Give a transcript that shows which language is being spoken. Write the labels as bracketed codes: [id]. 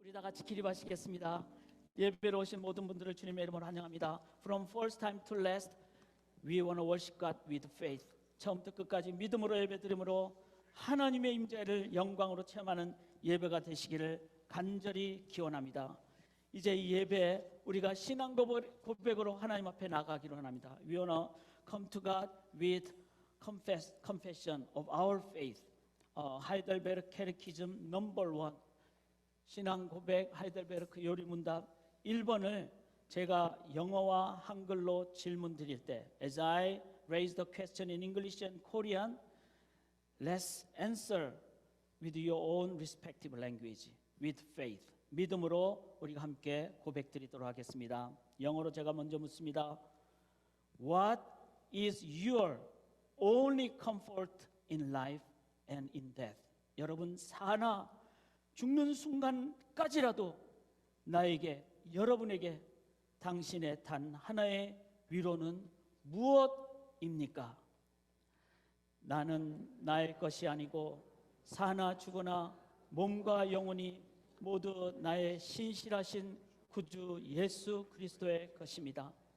[ko] 다 같이 기립하시겠습니다. 예배로 오신 모든 분들을 주님의 이름으로 환영합니다. [en] From first time to last, we want to worship God with faith. [ko] 처음부터 끝까지 믿음으로 예배드림으로 하나님의 임재를 영광으로 체험하는 예배가 되시기를 간절히 기원합니다. 이제 이 예배 우리가 신앙 고백으로 하나님 앞에 나가기로 합니다. [en] We want to come to God with confession of our faith. [ko] 하이델베르크 캐테키즘 넘버 1 신앙 고백 하이델베르크 요리문답 1번을 제가 영어와 한글로 질문 드릴 때 [en] As I raise the question in English and Korean, let's answer with your own respective language, with faith. [ko] 믿음으로 우리가 함께 고백 드리도록 하겠습니다. 영어로 제가 먼저 묻습니다. [en] What is your only comfort in life and in death? [ko] 여러분 사나 죽는 순간까지라도 나에게 여러분에게 당신의 단 하나의 위로는 무엇입니까? 나는 나의 것이 아니고 사나 죽으나 몸과 영혼이 모두 나의 신실하신 구주 예수 그리스도의 것입니다.